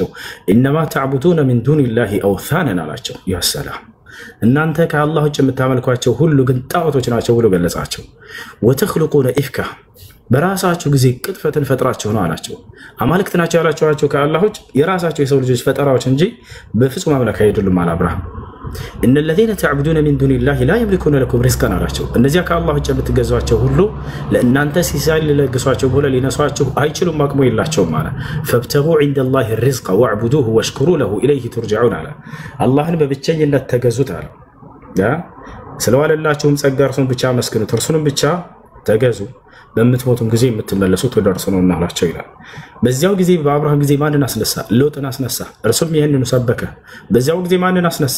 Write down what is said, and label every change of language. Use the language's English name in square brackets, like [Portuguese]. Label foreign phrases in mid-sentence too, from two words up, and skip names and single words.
[Arabic] إنما تعبدون من دون الله أوثانا [Amharic] አላቸው። ያ ሰላም እናንተ ከአላህ ውጭ የምታመልኳቸው ሁሉ ግን ጣዖቶች ናቸው ብሎ ገለጻቸው። [Arabic] وتخلقون إفكا [Amharic] በራሳችሁ ጊዜ ቅጥፈትን ፈጥራችሁ ነው አላቸው። አማልክት ናቸው ያላችኋቸው ከአላህ ውጭ የራሳቸው የሰው ልጆች ፈጠራዎች እንጂ በፍጹም አምላክ አይደሉም አለ አብርሃም። [Arabic] إن الذين تعبدون من دون الله لا يملكون لكم رزقا [Amharic] አላቸው። እነዚያ ከአላህ ውጭ የምትገዟቸው ሁሉ ለእናንተ ሲሳይ ሊለግሷችሁ ሆነ ሊነሷችሁ አይችሉም፣ አቅሙ የላቸውም አለ። [Arabic] فابتغوا عند الله الرزق واعبدوه واشكروا له إليه ترجعون [Amharic] አለ። አላህን በብቸኝነት ተገዙት አለ። ስለዋለላችሁም ጸጋ እርሱን ብቻ መስግኑት፣ እርሱንም ብቻ ተገዙ በምትሞቱም ጊዜ የምትመለሱት ወደ እርሱ ነው እናላቸው ይላል። በዚያው ጊዜ በአብርሃም ጊዜ ማንን አስነሳ? ሎጥን አስነሳ፣ እርሱም ይህንኑ ሰበከ። በዚያው ጊዜ ማንን አስነሳ?